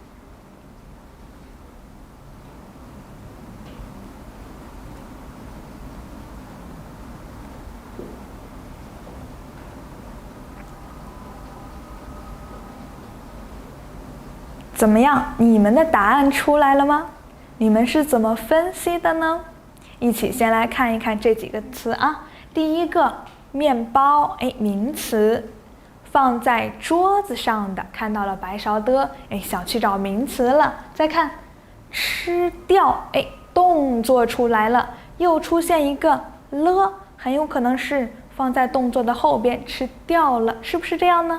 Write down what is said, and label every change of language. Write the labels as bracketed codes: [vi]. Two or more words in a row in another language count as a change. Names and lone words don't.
[zh] 怎麼樣？你們的答案出來了嗎？你們是怎麼分析的呢？一起先來看一看這幾個詞啊。第一個，麵包，哎，名詞，放在桌子上的，看到了白勺的，哎，想去找名詞了。再看，吃掉，哎，動作出來了，又出現一個了，很有可能是放在動作的後邊，吃掉了，是不是這樣呢？